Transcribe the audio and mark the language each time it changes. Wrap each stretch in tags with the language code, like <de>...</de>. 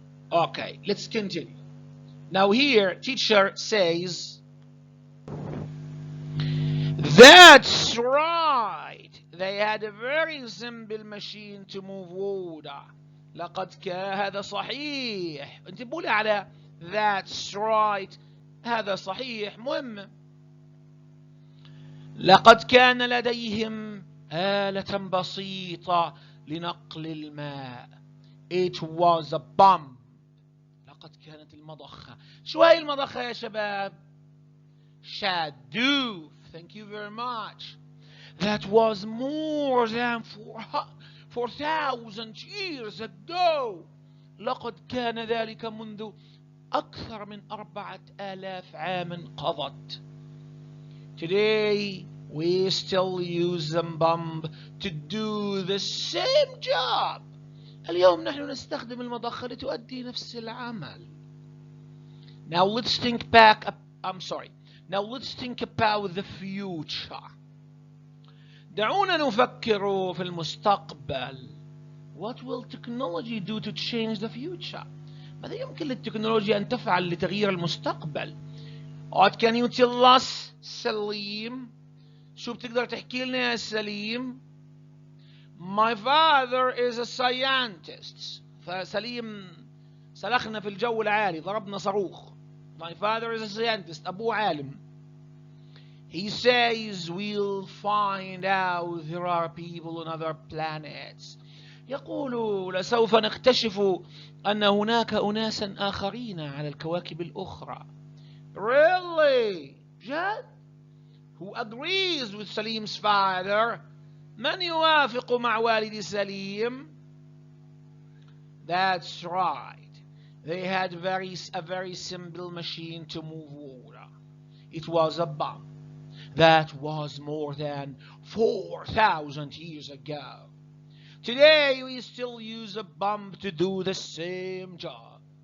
<en>Okay, let's continue. Now here, teacher says, that's right. They had a very simple machine to move water.</en> <ar>لقد كان هذا صحيح. انتبهوا لي على</ar> <en>that's right.</en> <ar>هذا صحيح مهم. لقد كان لديهم آلة بسيطة لنقل الماء.</ar> <en>It was a pump.</en> <ar>لقد كانت المضخة. شو هي المضخة يا شباب؟ شادوف.</ar> <en>Thank you very much. That was more than 4,000 years ago.</en> <ar>لقد كان ذلك منذ أكثر من 4,000 عام قضت.</ar> <en>Today we still use the pump to do the same job.</en> <ar>اليوم نحن نستخدم المضخة لتؤدي نفس العمل.</ar> <en>Now let's think back. Now let's think about the future.</en> <ar>دعونا نفكر في المستقبل.</ar> <en>What will technology do to change the future?</en> <ar>ماذا يمكن للتكنولوجيا أن تفعل لتغيير المستقبل؟</ar> <en>What can you tell us,</en> <ar>سليم؟ شو بتقدر تحكي لنا يا سليم؟</ar> <en>My father is a scientist.</en> <ar>فسليم سلخنا في الجو العالي، ضربنا صاروخ.</ar> <en>My father is a scientist.</en> <ar>أبوه عالم.</ar> <en>He says we'll find out there are people on other planets.</en> <ar>يقول لسوف نكتشف أن هناك أناسا آخرين على الكواكب الأخرى.</ar> <en>Really? جد? Who agrees with Salim's father?</en> <ar>من يوافق مع والد سليم؟</ar> <en>That's right. They had a very simple machine to move water. It was a pump. That was more than 4,000 years ago. Today we still use a pump to do the same job.</en>